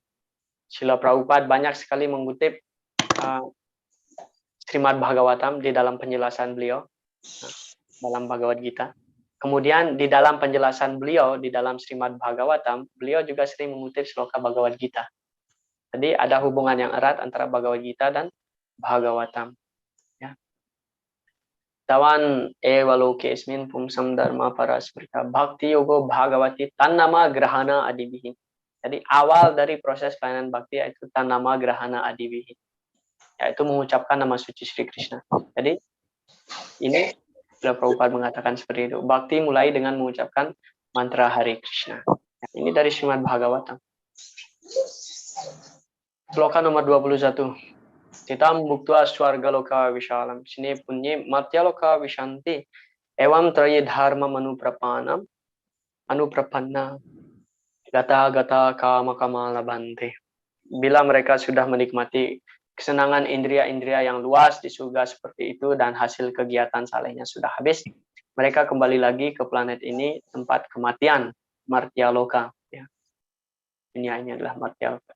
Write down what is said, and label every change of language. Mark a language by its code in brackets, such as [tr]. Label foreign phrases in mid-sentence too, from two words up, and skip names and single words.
[id] Srila Prabhupada banyak sekali mengutip Srimad Bhagavatam di dalam penjelasan beliau dalam Bhagavad Gita. Kemudian di dalam penjelasan beliau di dalam Srimad Bhagavatam, beliau juga sering mengutip sloka Bhagavad Gita. Jadi ada hubungan yang erat antara Bhagavad Gita dan Bhagavatam. Ya. [sa] Tawan evaloke esmin pumsam dharma parasprita bhakti yogo bhagavati tannama grahana adibihi. [id] Jadi awal dari proses pelayanan bhakti yaitu [sa] tannama grahana adibihi. [id] Yaitu mengucapkan nama suci Sri Krishna. Jadi ini Srila Prabhupada mengatakan seperti itu. Bhakti mulai dengan mengucapkan mantra Hare Krishna. Ini dari Srimad Bhagavatam. Sloka nomor 21. [sa] Titam buktua swarga loka vishalam sine punye matya loka vishanti evam traye dharma anuprapanna gata kama kama labante. [id] Bila mereka sudah menikmati kesenangan indria-indria yang luas di surga seperti itu dan hasil kegiatan salehnya sudah habis, mereka kembali lagi ke planet ini, tempat kematian, Martyaloka. Ya. Ini adalah Martyaloka.